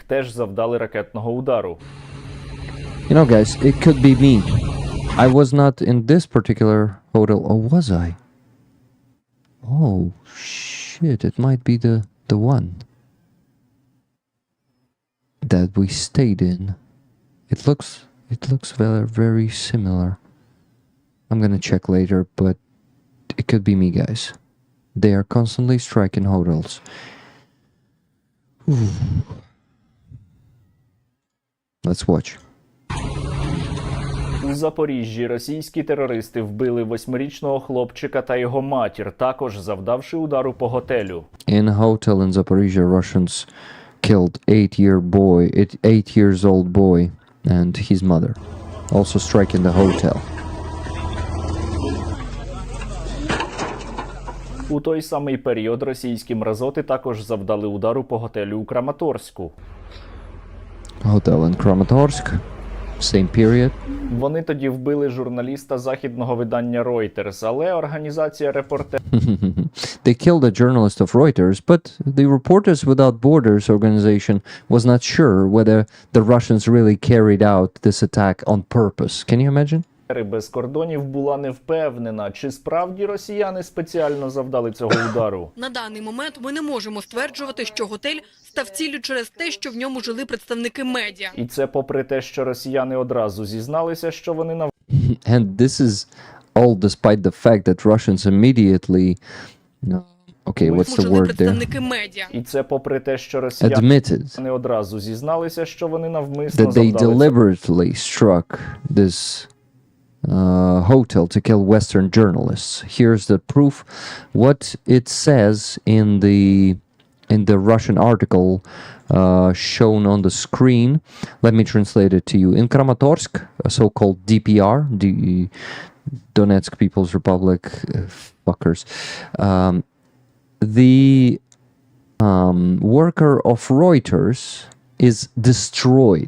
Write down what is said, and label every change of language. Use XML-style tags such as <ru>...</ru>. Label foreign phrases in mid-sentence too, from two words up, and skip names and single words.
<uk>Теж завдали ракетного удару.</uk> <en>You know, guys, it could be me. I was not in this particular hotel, or was I? Oh, shit, it might be the one that we stayed in. It looks very, very similar. I'm gonna check later, but it could be me, guys. They are constantly striking hotels. Ooh. Let's watch.</en> <uk>У Запоріжжі російські терористи вбили 8-річного хлопчика та його матір, також завдавши удару по готелю.</uk> <en>In a hotel in Zaporizhia, Russians killed 8 years old boy and his mother, also striking the hotel.</en> <uk>У той самий період російські мразоти також завдали удару по готелю у Краматорську.</uk> <en>Hotel in Kramatorsk, same period.</en> <uk>Вони тоді вбили журналіста західного видання Reuters, але організація репортерів</uk> <en>They killed a journalist of Reuters, but the Reporters Without Borders organization was not sure whether the Russians really carried out this attack on purpose. Can you imagine?</en> <uk>без кордонів була не впевнена, чи справді росіяни спеціально завдали цього удару. На даний момент ми не можемо стверджувати, що готель став ціллю через те, що в ньому жили представники медіа. І це попри те, що росіяни одразу зізналися, що вони</uk> <en>And this is all despite the fact that Russians immediately, okay, what's the word there?</en> <uk>Представники медіа. І це попри те, що росіяни</uk> <en>Admitted</en> <uk>одразу зізналися, що вони навмисно</uk> <en>that they</en> <uk>завдали</uk> <en>deliberately struck this hotel to kill Western journalists. Here's the proof. What it says in the Russian article shown on the screen. Let me translate it to you. In Kramatorsk, a so-called DPR, the Donetsk People's Republic, fuckers, the worker of Reuters is destroyed.</en>